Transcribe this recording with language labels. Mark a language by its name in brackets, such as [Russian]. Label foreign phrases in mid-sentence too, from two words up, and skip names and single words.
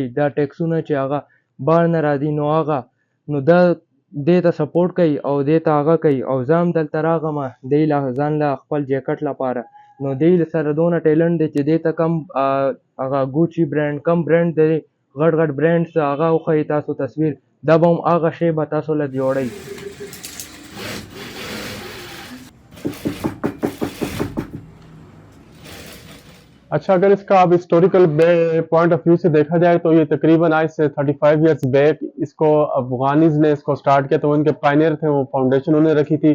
[Pashto] دا ټیکسونه چې هغه بهر نه راځي نو هغه نو دا دې ته سپورټ کوي او دې ته هغه کوي. او زه هم دلته راغلم دی ځان له خپل جاکټ لپاره. نو دی سره دونه ټیلنټ دی چې دې ته کم هغه ګوچي برانډ کم برانډ دی، غټ غټ برانډس هغه وښیي تاسو تصویر، دا به هم هغه شی به تاسو له جوړوي. [Urdu] اچھا، اگر اس کا اب [English] historical point of view [Urdu] سے دیکھا جائے تو یہ تقریباً آج سے 35 [English] years back [Urdu] اس کو افغانیز نے اس کو سٹارٹ کیا، تو ان کے پائنیر تھے، وہ فاؤنڈیشن انہوں نے رکھی تھی.